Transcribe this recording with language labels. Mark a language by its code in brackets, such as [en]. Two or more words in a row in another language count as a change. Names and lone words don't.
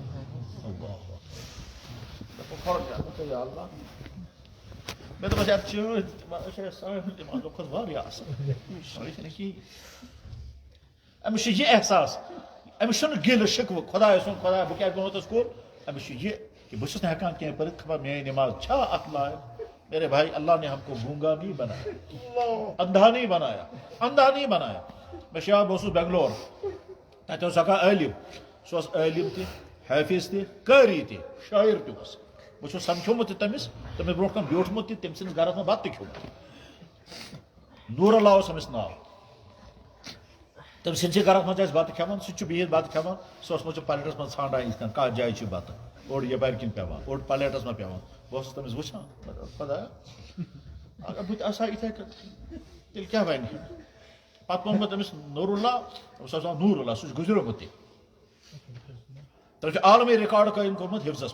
[ks] مےٚ دوٚپمس یار چٲنۍ سانہِ نمازو کھۄتہٕ واریاہ اصل سۄے چھنہٕ کِہیٖنۍ أمِس چھُ یہِ احساس أمِس چھُنہٕ گِلہٕ شِکوٕ خۄداے سُنٛد خۄدایا بہٕ کیٛازِ گوٚمُت کوٚر أمِس چھُ یہِ کہ بہٕ چھُس نہٕ ہٮ۪کان کینٛہہ پٔرِتھ خبر میٲنۍ نماز چھا اتھ لایق [ur] میرے بھائی اللہ نے ہم کو گونگا نہیں بنایا اندھا نہیں بنایا [ks] اندھا نہیں بنایا میں چھُ یاد بہٕ اوسُس بنگلور تتہِ اوس اکھ عٲلِم سُہ اوس عٲلِم تہِ حٲفظ تہِ قٲری تہِ شٲعر تہِ اوس بہٕ سمکھیومُت تٔمِس تٔمِس برونٛٹھ کَنۍ بیوٗٹھمُت تہِ تٔمۍ سٕنٛدِس گرس منٛز بتہٕ تہِ کھیوٚمُت نوٗر اللہ اوس أمِس ناو تٔمۍ سٕنٛدسٕے گرس منٛز ٲسۍ بتہٕ کھٮ۪وان سُہ تہِ چھُ بِہِتھ بتہٕ کھٮ۪وان سُہ اوسمُت چھُ پلیٹس منٛز ژھانڈان یِتھ کٔنۍ کتھ جایہِ چھُ بتہٕ اوٚڑ یپارِ کِنۍ پٮ۪وان اوٚڑ پلیٹس منٛز پٮ۪وان بہٕ اوسُس تٔمِس وٕچھان خۄدایا اگر بہٕ تہِ آسہٕ ہا یِتھے کٔنۍ تیٚلہِ کیٛاہ بنہِ پتہٕ ووٚن مےٚ تٔمِس نوٗر اللہ تٔمِس اوس ناو نوٗر اللہ سُہ چھُ گُزریومُت تہِ تٔمۍ چھُ عالمی رِکاڈ قٲیِم کوٚرمُت حفظس